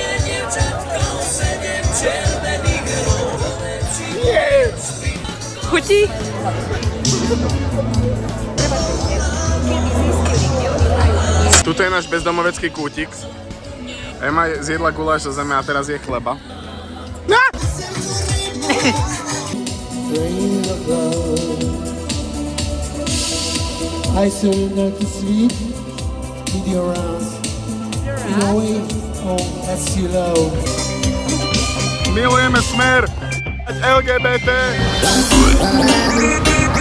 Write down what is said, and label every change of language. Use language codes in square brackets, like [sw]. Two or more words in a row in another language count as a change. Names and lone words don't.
[sk] Chutí? Tuto je náš bezdomovecký kútik. Ema zjedla guláš zo zeme a teraz je chleba. [en] I surrender to sleep with your arms. In a way, oh, that's you love. [sk] Milujeme Smer! LGBT!